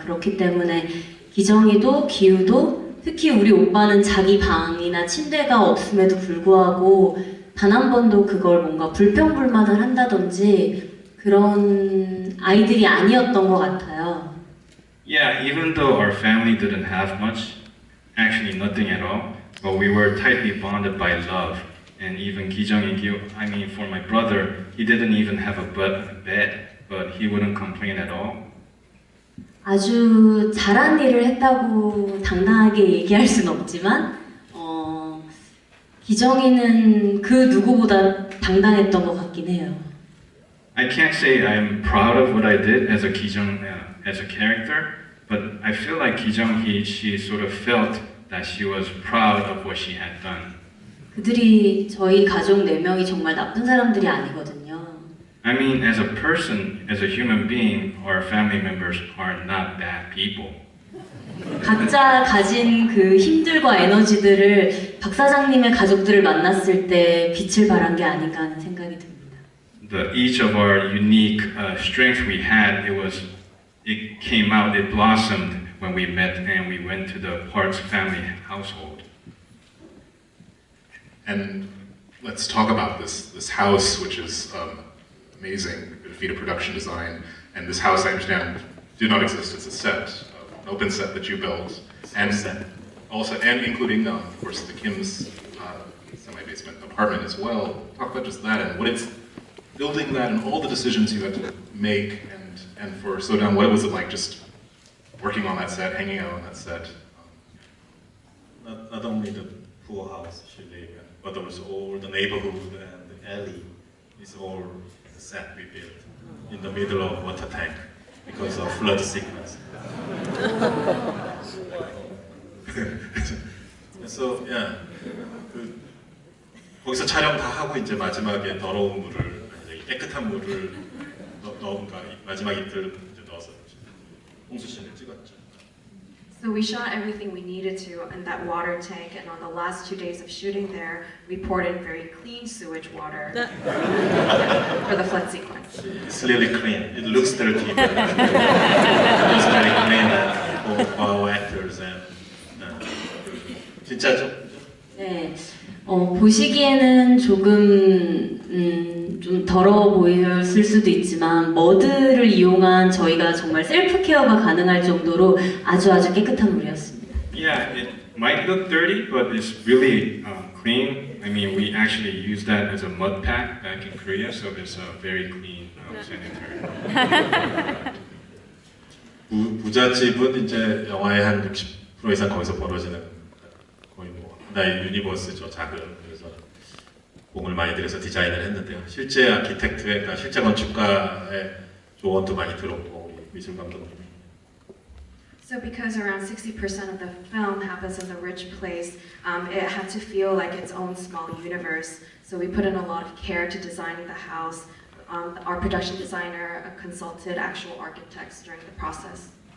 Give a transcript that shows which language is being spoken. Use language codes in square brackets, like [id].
[ko] 그렇기 때문에 기정이도 기우도 특히 우리 오빠는 자기 방이나 침대가 없음에도 불구하고 단 한 번도 그걸 뭔가 불평불만을 한다든지 그런 아이들이 아니었던 것 같아요. [en] Yeah, even though our family didn't have much, actually nothing at all, but we were tightly bonded by love. And even I mean for my brother, he didn't even have a bed, but he wouldn't complain at all. [ko] 아주 잘한 일을 했다고 당당하게 얘기할 순 없지만 기정이는 그 누구보다 당당했던 것 같긴 해요. [en] I can't say I'm proud of what I did as a Kijong as a character, but I feel like Kijong she sort of felt that she was proud of what she had done. [ko] 그들이 저희 가족 4명이 정말 나쁜 사람들이 아니거든요. [en] I mean, as a person, as a human being, our family members are not bad people. [ko] 각자 가진 그 힘들과 에너지들을 박 사장님의 가족들을 만났을 때 빛을 발한 게 아닌가 하는 생각이 듭니다. [en] Each of our unique strength we had, it came out, it blossomed when we met and we went to the Park's family household. And let's talk about this house, which is amazing, a feat of production design. And this house, I understand, did not exist. It's a set, an open set that you built, and including, of course, the Kim's semi-basement apartment as well. Talk about just that and what it's building that, and all the decisions you had to make, and for Sodan, what was it like just working on that set, hanging out on that set? Not only the poor house she lived in, but also all the neighborhood and the alley is all the set we built in the middle of water tank because of flood sickness. So yeah, [ko] 거기서 촬영 다 하고 이제 마지막에 더러운 물을 깨끗한 물을 넣은가 마지막 이틀 이제 넣어서 홍수신을 찍었죠. [en] So we shot everything we needed to in that water tank, and on the last 2 days of shooting there, we poured in very clean sewage water for the flood sequence. It's really clean. It looks dirty, but it's very clean for our actors and [ko] 진짜죠? 네, 보시기에는 조금 좀 더러워 보였을 수도 있지만 머드를 이용한 저희가 정말 셀프 케어가 가능할 정도로 아주 깨끗한 물이었습니다. [en] Yeah, it might look dirty, but it's really clean. I mean, we actually use that as a mud pack back in Korea, so it's a very clean sanitary. [ko] 부잣집은 이제 영화의 한 60% 이상 거기서 벌어지는 거의 뭐 하나의 유니버스죠, 작은. 그래서 공을 많이 들여서 디자인을 했는데요. 실제 아키텍트의, 그러니까 실제 건축가의 조언도 많이 들었고 미술 감독님. [en] So because around 60% of the film happens in the rich place, it had to feel like its own small universe. So we put in a lot of care to designing the house. Our production designer consulted actual architects during the process.